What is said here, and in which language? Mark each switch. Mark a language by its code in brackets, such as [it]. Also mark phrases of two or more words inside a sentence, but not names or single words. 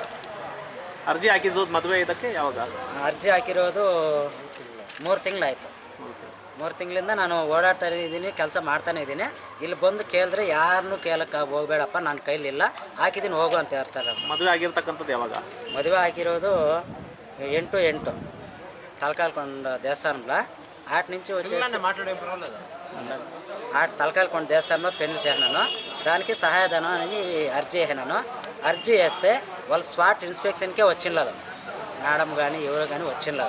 [kn] ಅರ್ಜಿ ಹಾಕಿದ್ದು ಮದುವೆ ಇದಕ್ಕೆ ಯಾವಾಗ? ಅರ್ಜಿ ಹಾಕಿರೋದು 3 ತಿಂಗಳಾಯಿತು. 3 ತಿಂಗಳಿಂದ ನಾನು ಓಡಾಡ್ತಾ ಇದ್ದೀನಿ, ಕೆಲಸ ಮಾಡ್ತಾನೆ ಇದ್ದೀನಿ. ಇಲ್ಲಿ ಬಂದು ಕೇಳಿದ್ರೆ ಯಾರನ್ನೂ ಕೇಳಕ್ಕೆ ಹೋಗಬೇಡಪ್ಪ, ನನ್ನ ಕೈಲಿಲ್ಲ, ಹಾಕಿದ್ದೀನಿ ಹೋಗು ಅಂತ ಹೇಳ್ತಾರೆ. ಮದುವೆ ಆಗಿರ್ತಕ್ಕಂಥದ್ದು ಯಾವಾಗ? ಮದುವೆ ಆಗಿರೋದು [te] 8/8 తలకాలకొండ దేవస్థానంలో ఆటి నుంచి వచ్చేసి తలకాలకొండ దేవస్థానంలో పెళ్లి చేసినాను. దానికి సహాయధనం అనేది అర్జీ వేసినాను. అర్జీ వేస్తే వాళ్ళు [en] spot inspection [te] వచ్చిండదు, మేడం కానీ ఎవరు కానీ వచ్చిండదు.